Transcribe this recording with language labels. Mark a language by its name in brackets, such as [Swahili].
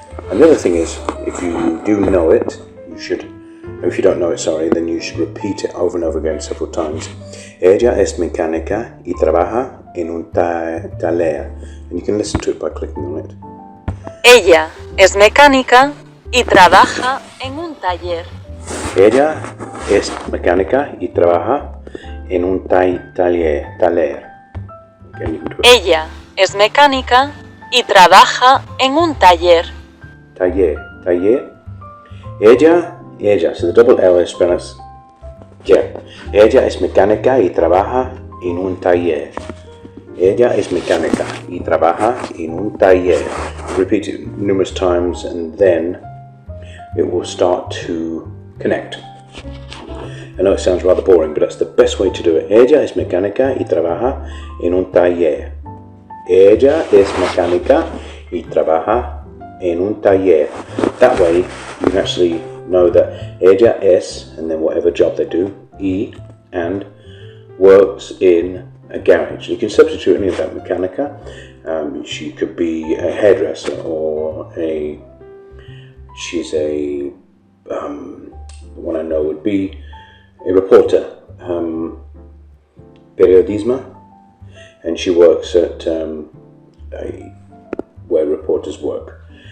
[English] And the other thing is, if you do know it, you should, if you don't know it, then you should repeat it over and over again several times. [Spanish] Ella es mecánica y trabaja en un taller. [English] And you can listen to it by clicking on it. [Spanish] Ella es mecánica y trabaja en un taller. Ella es mecánica y trabaja en un taller. [English] Okay, you can do it. [Spanish] Ella es mecánica y trabaja en un taller. Taller. [English] Ella, so the double L is spelled as yeah. [Spanish] Ella es mecánica y trabaja en un taller. Ella es mecánica y trabaja en un taller. [English] Repeat it numerous times and then it will start to connect. I know it sounds rather boring, but that's the best way to do it. [Spanish] Ella es mecánica y trabaja en un taller. Ella es mecánica y trabaja en un taller. [English] That way you can actually know that [Spanish] ella es, [English] and then whatever job they do, and works in a garage. You can substitute any of that. Mecánica, she could be a hairdresser, or she's a, the one I know would be a reporter, periodismo, and she works at where reporters work.